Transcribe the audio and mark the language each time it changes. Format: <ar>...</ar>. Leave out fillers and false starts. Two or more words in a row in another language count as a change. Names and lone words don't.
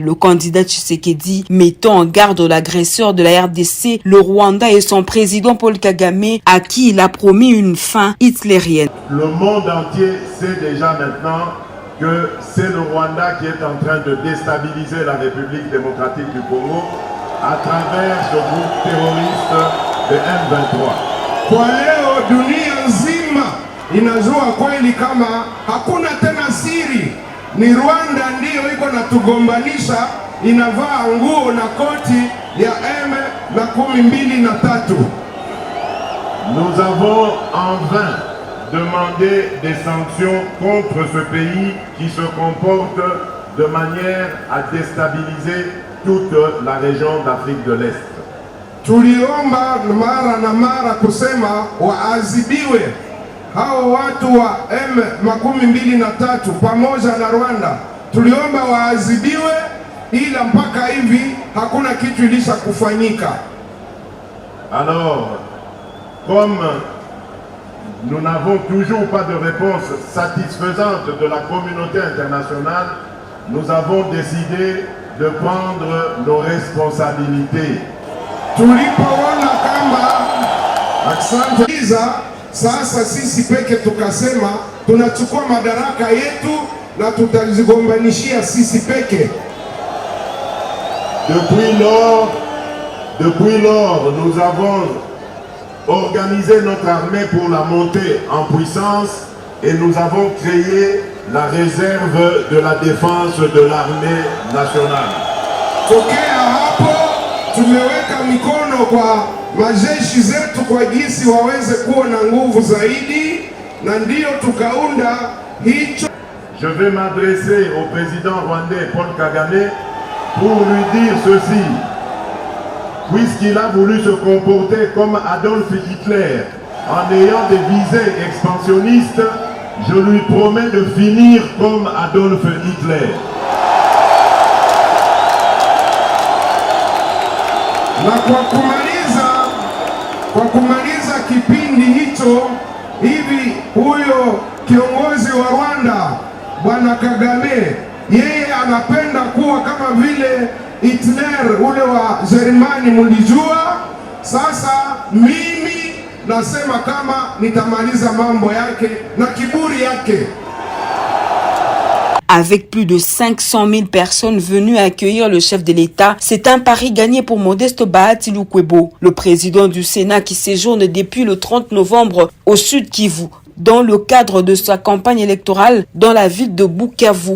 <fr>Le candidat Tshisekedi mettant en garde l'agresseur de la RDC, le Rwanda et son président Paul Kagame, à qui il a promis une fin hitlérienne. Le monde entier sait déjà maintenant que c'est le Rwanda qui est en train de déstabiliser la République démocratique du Congo à travers ce groupe terroriste de M23.</fr> <sw>Kwa leo dunia nzima inajua kweli kama hakuna tena siri, ni Rwanda ndiyo iko natugombanisha, inavaa nguo na koti ya M23.</sw> <fr>Nous avons en vain demandé des sanctions contre ce pays qui se comporte de manière à déstabiliser toute la région d'Afrique de l'Est.</fr> <sw>Tuliomba mara na mara kusema waadhibiwe hao watu wa M23 pamoja na Rwanda. Tuliomba waadhibiwe, ila mpaka hivi hakuna kitu ilisha kufanyika.</sw> <fr>Alors, comme nous n'avons toujours pas de réponse satisfaisante de la communauté internationale, nous avons décidé de prendre nos responsabilités.</fr> <sw>Tulipoona kama aksantiza, sasa sisi peke tukasema tunachukua madaraka yetu na tutazigombanishia sisi peke.</sw> <fr>Depuis lors, nous avons organisé notre armée pour la montée en puissance et nous avons créé la réserve de la défense de l'armée nationale.</fr> <sw>Tokea hapo tumeweka mikono kwa majeshi zetu kwa jinsi waweze kuwa na nguvu zaidi, na ndio tukaunda hicho.</sw> <fr>Je vais m'adresser au président rwandais Paul Kagame pour lui dire ceci. Puisqu'il a voulu se comporter comme Adolf Hitler en ayant des visées expansionnistes, je lui promets de finir comme Adolf Hitler.</fr> <sw>Na kwa kumaliza kipindi hicho, hivi huyo kiongozi wa Rwanda Bwana Kagame, yeye anapenda kuwa kama vile Hitler ule wa Jerumani mulijua. Sasa mimi nasema kama nitamaliza mambo yake na kiburi yake.</sw> <fr>Avec plus de 500 000 personnes venues accueillir le chef de l'État, c'est un pari gagné pour Modeste Bahati Lukwebo, le président du Sénat qui séjourne depuis le 30 novembre au Sud Kivu, dans le cadre de sa campagne électorale dans la ville de Bukavu.</fr>